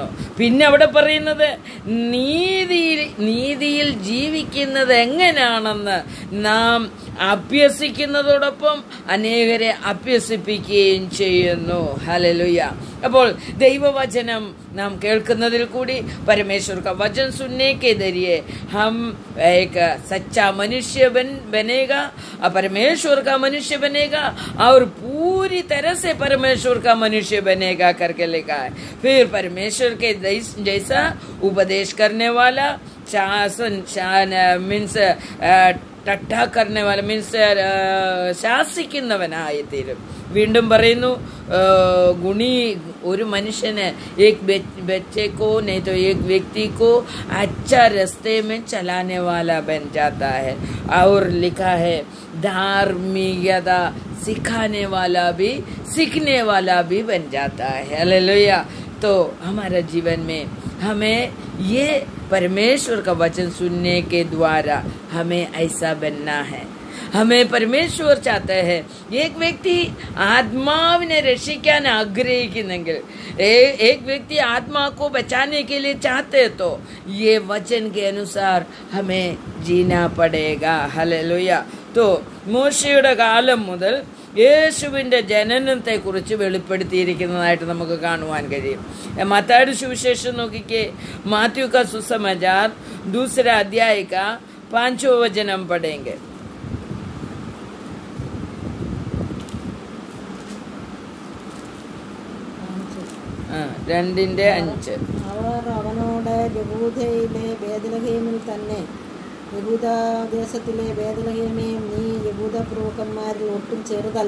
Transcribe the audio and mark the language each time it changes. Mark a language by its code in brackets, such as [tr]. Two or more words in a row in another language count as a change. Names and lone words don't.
[ml] പിന്നെ അവിടെ പറയുന്നത് നീതിയിൽ ജീവിക്കുന്നത് എങ്ങനെയാണെന്ന് നാം അഭ്യസിക്കുന്നതോടൊപ്പം അനേകരെ അഭ്യസിപ്പിക്കുകയും ചെയ്യുന്നു. ഹല്ലേലൂയ. അപ്പോൾ ദൈവവചനം നാം കേൾക്കുന്നതിൽ കൂടി [hi] परमेश्वर का वचन सुनने के जरिए हम एक सच्चा मनुष्य बनेगा और परमेश्वर का मनुष्य बनेगा और पूरी तरह से परमेश्वर का मनुष्य बनेगा करके लिखा है. फिर परमेश्वर के जैसा उपदेश करने वाला, शासन मीन्स टट्टा करने वाला मीन्स [ml] ശാസിക്കുന്നവനായി തീരും. വീണ്ടും പറയുന്നു, ഒരു മനുഷ്യന് [hi] एक बच्चे को नहीं तो एक व्यक्ति को अच्छा रास्ते में चलाने वाला बन जाता है. और लिखा है धार्मिकता सिखाने वाला भी, सीखने वाला भी बन जाता है. हालेलुया. तो हमारा जीवन में हमें ये परमेश्वर का वचन सुनने के द्वारा हमें ऐसा बनना है. हमें परमेश्वर चाहते हैं एक व्यक्ति [ml] ആത്മാവിനെ രക്ഷിക്കാൻ ആഗ്രഹിക്കുന്നെങ്കിൽ, [hi] एक व्यक्ति आत्मा को बचाने के लिए चाहते तो ये वचन के अनुसार हमें जीना पड़ेगा. हालेलुया. [ml] तो മോശയുടെ കാലം മുതൽ യേശുവിന്റെ ജനനത്തെ കുറിച്ച് വെളിപ്പെടുത്തിയിരിക്കുന്നതായിട്ട് നമുക്ക് കാണുവാൻ കഴിയും. മത്തായിയുടെ സുവിശേഷം നോക്കിക്കേ. [hi] മാത്യു का सुसमाचार 2 अध्याय का 5वां वचन पढ़ेंगे. [ml] രണ്ടിന്റെ 5. അവർ അവനോട് യഹൂദയിലെ ബേത്ലഹേമിൽ തന്നെ, യഹൂദദേശത്തിലെ ബേത്ലഹേമേ, നീ യഹൂദ പ്രഭുക്കന്മാരിൽ ഒട്ടും ചെറുതല്ല.